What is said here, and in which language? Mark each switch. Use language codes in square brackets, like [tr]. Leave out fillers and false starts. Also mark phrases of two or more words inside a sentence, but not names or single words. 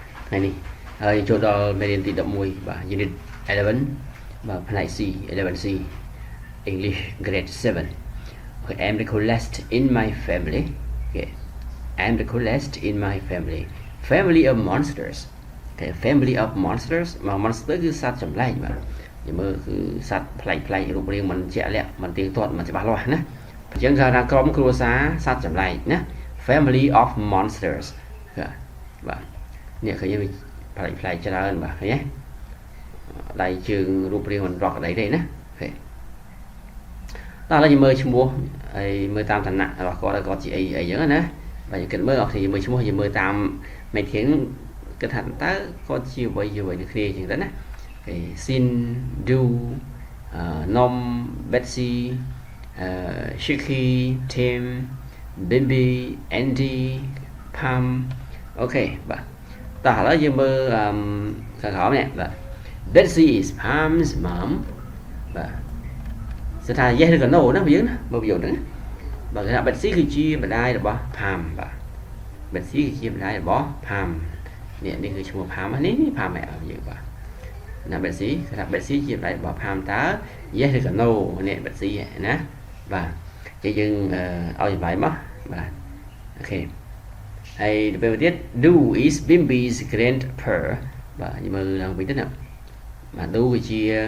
[km] ថ្ងៃនេះហើយចូលដល់មេរៀនទី11បាទ Unit 11បាទផ្នែក C 11C English Grade 7 [en] Okay, I'm the coolest in my family. Okay, I'm the coolest in my family. Family of monsters. Okay, family of monsters [km] មក monster គឺសត្វចម្លែកបាទនិយាយមើលគឺសត្វប្លែកៗរូបរាងមិនជាក់លាក់មិនទៀងទាត់មិនច្បាស់លាស់ណាអញ្ចឹងគេថាក្រុមគ្រួសារសត្វចម្លែកណា [en] Family of monsters [km] បាទនេះឃើញវាប្លែកច្រើន បាទឃើញទេដៃជើងរូបរាងមិនរកក្តីទេណាអូខេតោះឥឡូវយើងមើលឈ្មោះហើយមើលតាមឋានៈរបស់គាត់ជាអីអញ្ចឹងណាបាទយើងគិតមើលអត់គ្នាមើលឈ្មោះយើងមើលតាមមេ ធានគិតថាតើគាត់ជាអ្វីនឹងគ្នាអញ្ចឹងទៅណាអូខេ Sin Do Nom Betsy Shiki Tim Bimbi Andy Pam អូខេបាទតោះឥឡូវយើងមើលខា ងក្រោមនេះបាទ [en] Betsy is Pam's mom [km] បាទស្ថាន yes ឬក៏ no ណាយើងណាមើលប្រយោគហ្នឹងបាទគេថា Betsy គឺជាម្ដាយរបស់ Pam បាទ Betsy គឺជាម្ដាយរបស់ Pam នេះគឺឈ្មោះ Pam នេះ Pam ម៉ែយើងបាទណា Betsy គេថា Betsy ជាម្ដាយរបស់ Pam តើ yes ឬក៏ no នេះ Betsy ណាបាទនិយាយយើងឲ្យចម្លើយមកបាទអូខេហើយទៅពេលទៀត [en] Do is Bimbi's grandpa [km] បាទយើងមើលឡើងវិញទៅណាបាទ Do គឺជា